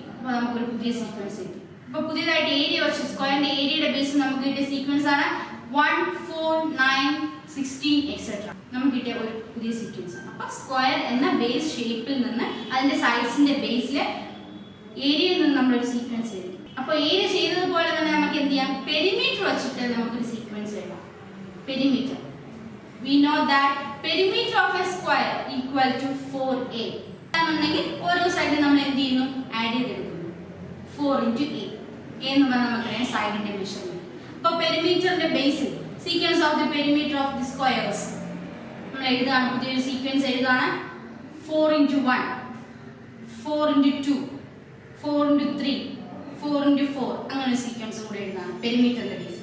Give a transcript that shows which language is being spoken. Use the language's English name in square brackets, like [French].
[Malayalam] അപ്പോൾ നമുക്കൊരു പുതിയ സീക്വൻസ് കിട്ടി. അപ്പോൾ പുതിയതായിട്ട് ഏരിയ വെച്ച് സ്ക്വയറിന്റെ ഏരിയയുടെ ബേസ് നമുക്ക് കിട്ടിയ സീക്വൻസ് ആണ് 1 4 9 16 എക്സെട്ര. നമുക്ക് കിട്ടിയ ഒരു പുതിയ സീക്വൻസ് ആണ്. അപ്പോൾ സ്ക്വയർ എന്ന ബേസ് ഷേപ്പിൽ നിന്ന് അതിന്റെ സൈഡ്സിന്റെ ബേസിൽ ഏരിയയിൽ നിന്ന് നമ്മളൊരു സീക്വൻസ് എഴുതി. അപ്പോൾ ഏരിയ ചെയ്തതുപോലെ തന്നെ നമുക്ക് എന്ത് ചെയ്യാം, പെരിമീറ്റർ വെച്ചിട്ട് നമുക്കൊരു സീക്വൻസ് എഴുതാം. [English] Perimeter, we know that perimeter of a square equal to 4a. [Malayalam] ആണെന്നുണ്ടെങ്കിൽ ഓരോ സൈഡിൽ നമ്മൾ എന്ത് ചെയ്യുന്നു, ആഡ് ചെയ്തെടുക്കുന്നു. 4 into a എന്ന് പറഞ്ഞാൽ നമുക്കറിയാം സൈഡിന്റെ മെഷർമെന്റ്. അപ്പോൾ പെരിമീറ്ററിന്റെ ബേസിൽ [English] sequence of the perimeter of the squares [Malayalam] നമ്മൾ എഴുതുകയാണ്, പുതിയൊരു സീക്വൻസ് എഴുതുകയാണ്. 4 into 1, 4 into 2, 4 into 3, 4 into 4 അങ്ങനെ സീക്വൻസ് കൂടെ എഴുതാണ് പെരിമീറ്ററിന്റെ ബേസ്.